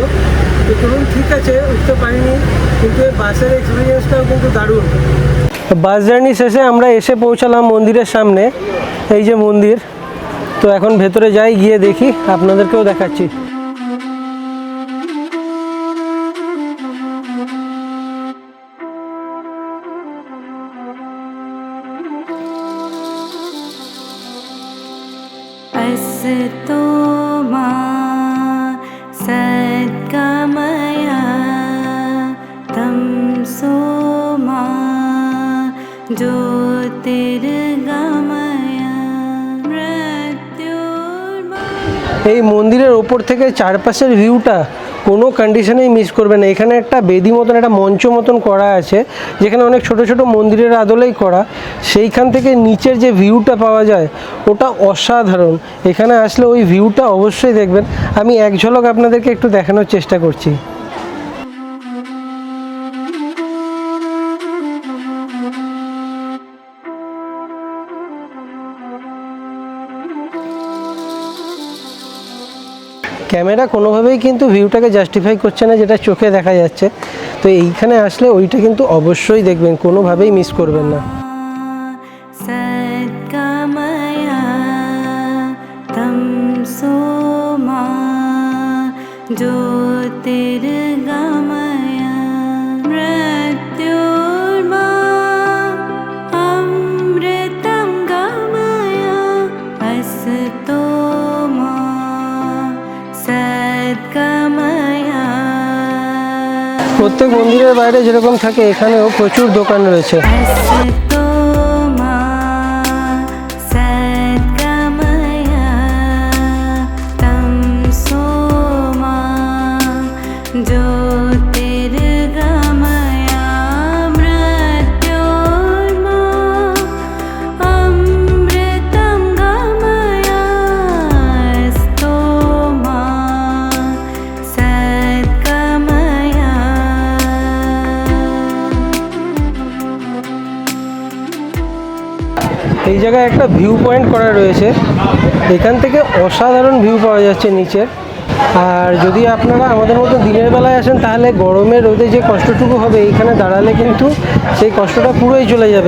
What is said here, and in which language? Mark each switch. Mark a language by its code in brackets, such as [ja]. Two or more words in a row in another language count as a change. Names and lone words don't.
[bn] তো চলুন, ঠিক আছে উঠতে পারিনি, কিন্তু এই বাসের এক্সপিরিয়েন্সটাও কিন্তু দারুণ। [en] bus journey [bn] শেষে আমরা এসে পৌঁছালাম মন্দিরের সামনে। এই যে মন্দির, তো এখন ভেতরে যাই, গিয়ে দেখি, আপনাদেরকেও দেখাচ্ছি। [sa] अस्तो मा सद्गमया तमसो मा ज्योतिर्गमया मृत्युर्मा। [bn] এই মন্দিরের ওপর থেকে চারপাশের ভিউটা কোনো কন্ডিশনেই মিস করবে না। এখানে একটা বেদি মতন, একটা মঞ্চ মতন করা আছে, যেখানে অনেক ছোট ছোট মন্দিরের আদলেই করা। সেইখান থেকে নিচের যে ভিউটা পাওয়া যায় ওটা অসাধারণ। এখানে আসলে ওই ভিউটা অবশ্যই দেখবেন। আমি এক ঝলক আপনাদেরকে একটু দেখানোর চেষ্টা করছি। ক্যামেরা কোনোভাবেই কিন্তু ভিউটাকে জাস্টিফাই করছে না, যেটা চোখে দেখা যাচ্ছে। তো এইখানে আসলে ওইটা কিন্তু অবশ্যই দেখবেন, কোনোভাবেই মিস করবেন না। [sa] सद्गमया तमसो मा ज्योतिर्गमया मृत्युर्मा अमृतं गमया अस्तो मा सद्गमया। [bn] প্রত্যেক মন্দিরের বাইরে যেরকম থাকে, এখানেও প্রচুর দোকান রয়েছে। [sa] अस्तो मा सद्गमया तमसो मा ज्योतिर्गमया मृत्युर्मा अमृतं गमया अस्तो मा सद्गमया। [bn] এই জায়গায় একটা [en] view point [bn] করা রয়েছে, এখান থেকে অসাধারণ ভিউ পাওয়া যাচ্ছে নিচের। আর যদি আপনারা আমাদের মতো দিনের বেলায় আসেন, তাহলে গরমের রোদে যে কষ্টটুকু হবে এইখানে দাঁড়ালে কিন্তু সেই কষ্টটা পুরোই চলে যাবে।